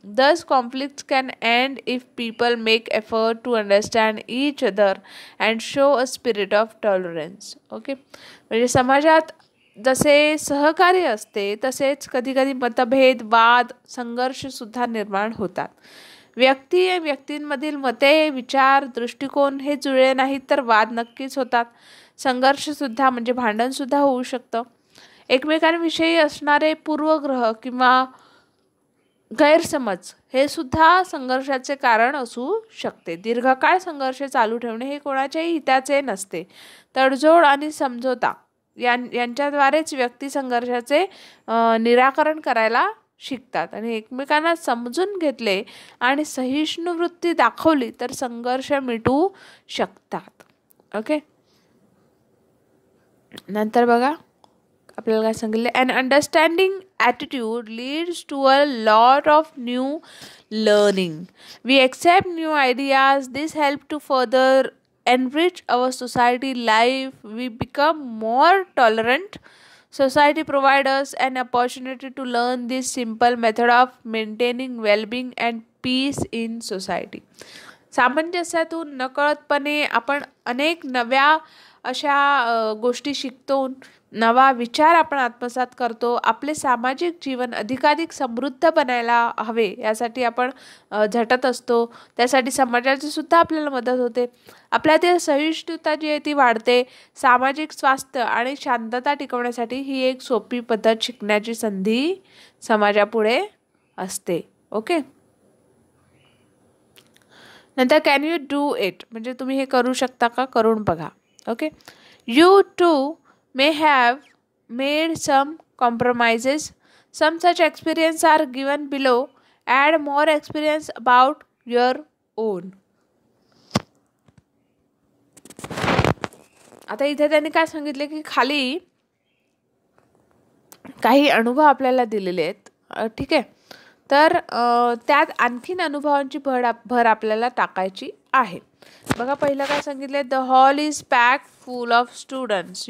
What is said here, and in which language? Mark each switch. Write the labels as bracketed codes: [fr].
[en] Thus, conflicts can end if people make effort to understand each other and show a spirit of tolerance. [mr] Okay, म्हणजे समाजात जसे सहकार्य असते तसेच कधीकधी मतभेद, वाद, संघर्ष सुद्धा निर्माण होतात. व्यक्तींमधील मते, विचार, दृष्टिकोन हे जुळले नाहीत तर वाद नक्कीच होतात. संघर्ष सुद्धा म्हणजे भांडण सुद्धा होऊ शकतं. एकमेकांविषयी असणारे पूर्वग्रह किंवा गैरसमज हे सुद्धा संघर्षाचे कारण असू शकते. दीर्घकाळ संघर्ष चालू ठेवणे हे कोणाच्याही हिताचे नसते. तडजोड आणि समझोता यांच्याद्वारेच व्यक्ती संघर्षाचे निराकरण करायला शिकतात आणि एकमेकांना समजून घेतले आणि सहिष्णु वृत्ती दाखवली तर संघर्ष मिटू शकतात. ओके, नंतर बघा आपल्याला काय सांगितले. [en] An understanding attitude leads to a lot of new learning. We accept new ideas. This help to further enrich our society life. We become more tolerant. Society provides us an opportunity to learn this simple method of maintaining well-being and peace in society. [mr] सामंजस्यातून नकळतपणे आपण अनेक नव्या अशा गोष्टी शिकतो, नवा विचार आपण आत्मसात करतो. आपले सामाजिक जीवन अधिकाधिक समृद्ध बनायला हवे यासाठी आपण झटत असतो. त्यासाठी समाजाची सुद्धा आपल्याला मदत होते. आपल्यातील सहिष्णुता जी आहे ती वाढते. सामाजिक स्वास्थ्य आणि शांतता टिकवण्यासाठी ही एक सोपी पद्धत शिकण्याची संधी समाजापुढे असते. ओके. नंतर [en] can you do it, [mr] म्हणजे तुम्ही हे करू शकता का, करून बघा. Okay. [en] You too may have made some compromises. Some such experience are given below. Add more experience about your own. [mr] आता इथे त्यांनी काय सांगितले की खाली काही अनुभव आपल्याला दिलेले आहेत. ठीक आहे. तर त्यात आणखीन अनुभवांची भर आपल्याला टाकायची आहे. बघा पहिलं काय सांगितलं, [en] The hall is pack full of students.